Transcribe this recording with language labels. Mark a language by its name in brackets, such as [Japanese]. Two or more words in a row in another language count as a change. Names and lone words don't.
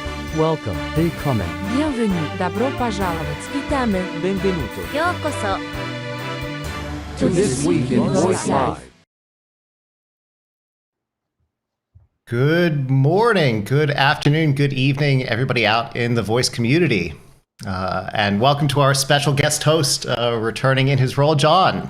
[English] Welcome, [German] willkommen, [Russian] Bienvenue, добро пожаловать, [Polish] витamy, [Italian] benvenuto, [Japanese] ようこそ [English] to This Week in Voice Live. Good morning, good afternoon, good evening, everybody out in the voice community. And welcome to our special guest host, returning in his role, John.